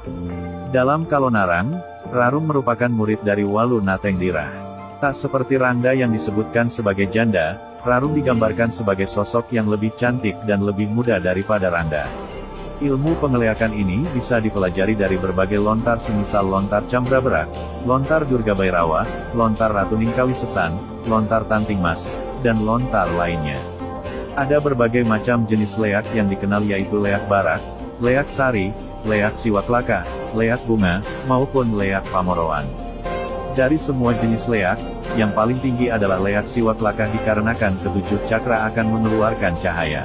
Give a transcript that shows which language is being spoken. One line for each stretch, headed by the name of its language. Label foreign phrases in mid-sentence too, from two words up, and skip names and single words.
Indonesian: Dalam Kalonarang, Rarum merupakan murid dari Walu Natengdirah. Tak seperti Randa yang disebutkan sebagai janda, Rarum digambarkan sebagai sosok yang lebih cantik dan lebih muda daripada Randa. Ilmu pengeleakan ini bisa dipelajari dari berbagai lontar semisal lontar Cambraberak, lontar Durga Bairawa, lontar Ratu Ningkawi Sesan, lontar Tanting Mas, dan lontar lainnya. Ada berbagai macam jenis leak yang dikenal yaitu leak barak, leak sari, leak siwaklaka, leak bunga, maupun leak pamoroan. Dari semua jenis leak, yang paling tinggi adalah leak siwaklaka dikarenakan ketujuh cakra akan mengeluarkan cahaya.